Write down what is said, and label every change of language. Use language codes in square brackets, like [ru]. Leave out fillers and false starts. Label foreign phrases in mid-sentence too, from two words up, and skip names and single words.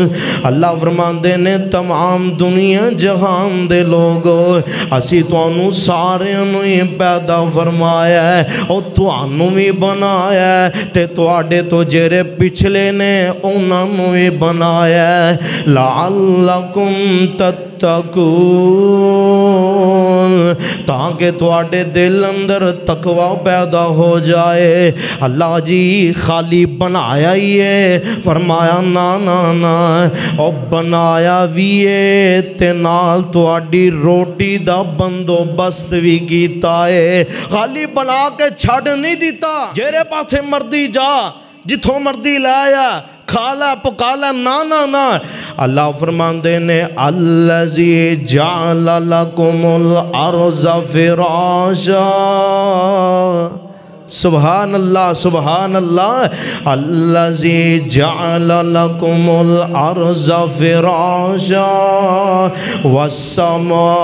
[pa] اللہ فرماندے نے تمام دنیا جہان دے لوگو، اسی توانو سارے انہی پیدا فرمایا ہے اور توانو بھی بنایا ہے تے تواڈے تو جیرے پچھلے نے انہوں بھی بنایا ہے، [ar] لعلکم تتقون، [pa] تاکہ تواڈے دل اندر تقوی پیدا ہو جائے۔ اللہ جی خالی بنایا ہی ہے، فرمایا نا نا نا، اور بنایا بھی ہے تے نال تواڈی روٹی دا بندوبست بھی کیتا ہے، خالی بنا کے چھڑ نہیں دیتا جیرے پاسے مردی جا جتھوں مردی لایا کھالا پکالا، نا نا نا۔ اللہ فرماندے نے [ar] الذی جعل لکم الارض فراشا، سبحان اللہ سبحان اللہ، الذی جعل لکم الارض فراشا والسماء